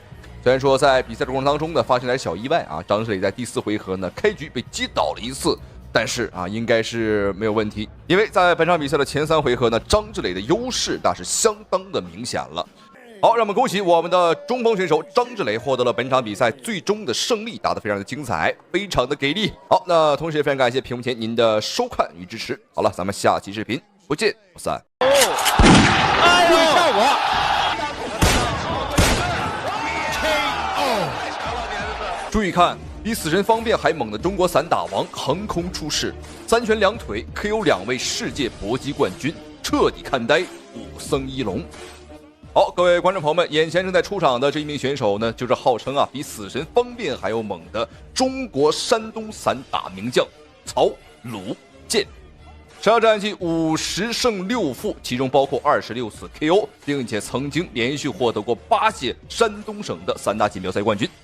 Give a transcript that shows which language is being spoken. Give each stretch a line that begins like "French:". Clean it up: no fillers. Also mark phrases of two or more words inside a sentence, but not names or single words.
Chinese: 雖然說在比賽的過程當中呢，發生了小意外啊，張志磊在第4回合呢開局被擊倒了一次，但是應該是沒有問題，因為在本場比賽的前3回合呢，張志磊的優勢那是相當的明顯了。好，讓我們恭喜我們的中鋒選手張志磊獲得了本場比賽最終的勝利，打得非常的精彩，非常的給力。好，那同時也非常感謝屏幕前您的收看與支持。好了，咱們下期視頻不見不散。哎呦，效果！注意看，比死神方便還猛的中國散打王橫空出世，3拳2腿 KO 2 位世界搏擊冠軍，徹底看呆武僧一龍。好，各位觀眾朋友們，眼前正在出場的這一名選手呢，就是號稱比死神方便還要猛的中國山東散打名將曹魯健。上場戰績50勝6負，其中包括26次 KO， 並且曾經連續獲得過8屆山東省的散打錦標賽冠軍。